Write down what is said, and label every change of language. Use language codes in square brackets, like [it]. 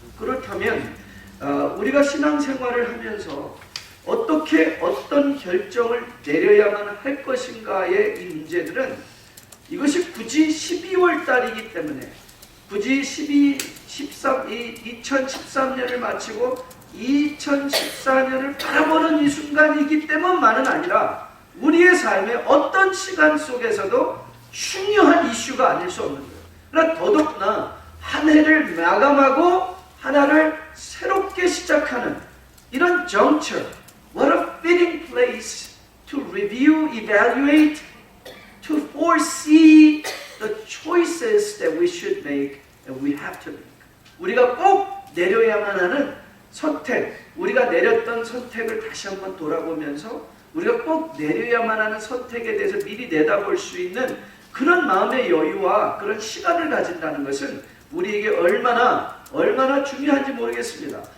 [ko] 그렇다면 우리가 신앙생활을 하면서 어떻게 어떤 결정을 내려야만 할 것인가의 이 문제들은 이것이 굳이 12월 달이기 때문에 굳이 2013년을 마치고 2014년을 바라보는 이 순간이기 때문만은 아니라 우리의 삶의 어떤 시간 속에서도 중요한 이슈가 아닐 수 없는 거예요. 그러나 더더구나 한 해를 마감하고 하나를 새롭게 시작하는 이런 [en] juncture, what a fitting place to review, evaluate, to foresee the choices that we should make and we have to make. [ko] 우리가 꼭 내려야만 하는 선택, 우리가 내렸던 선택을 다시 한번 돌아보면서 우리가 꼭 내려야만 하는 선택에 대해서 미리 내다볼 수 있는 그런 마음의 여유와 그런 시간을 가진다는 것은 우리에게 얼마나 중요한지 모르겠습니다.